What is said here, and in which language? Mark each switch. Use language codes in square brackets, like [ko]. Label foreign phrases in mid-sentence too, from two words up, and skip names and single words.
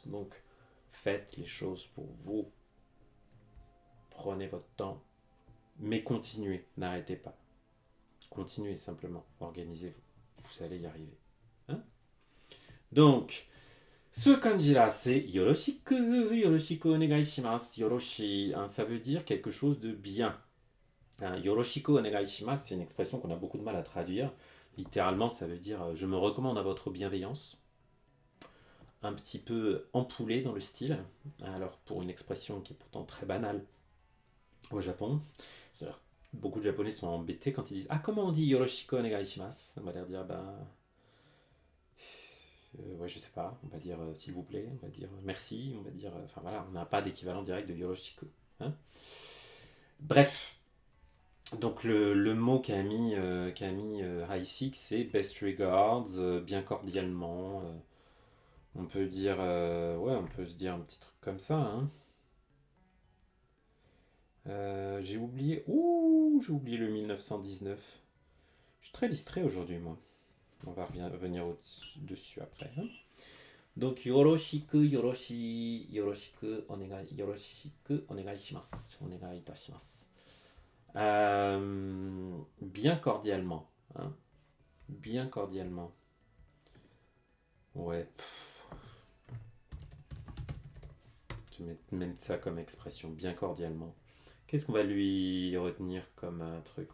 [fr] Donc faites les choses pour vous. Prenez votre temps. Mais continuez, n'arrêtez pas. Continuez simplement, organisez-vous. Vous allez y arriver. Hein. Donc, ce kanji-là, c'est [ja] よろしく、よろしくお願いします、よろし. [fr] Ça veut dire quelque chose de bien. [ja] よろしくお願いします, [fr] c'est une expression qu'on a beaucoup de mal à traduire. Littéralement, ça veut dire je me recommande à votre bienveillance. Un petit peu empoulé dans le style. Alors, pour une expression qui est pourtant très banale au Japon, c'est-à-dire, beaucoup de Japonais sont embêtés quand ils disent ah, comment on dit [ja] よろしくお願いします? [fr] On va leur dire ouais, je sais pas, on va dire s'il vous plaît, on va dire merci, on va dire. Enfin voilà, on n'a pas d'équivalent direct de yoroshiku. Hein. Bref, donc le mot qu'a mis Haisik, c'est [en] best regards, [fr] bien cordialement. On peut dire, ouais, on peut se dire un petit truc comme ça. Hein. J'ai oublié le 1919. Je suis très distrait aujourd'hui, moi. On va revenir dessus après. Hein. Donc, [ja] よろしく、よろしくお願いします. お願いいたします. [fr] Bien cordialement. Hein. Bien cordialement. Ouais. Je vais mettre ça comme expression. Bien cordialement. Qu'est-ce qu'on va lui retenir comme truc?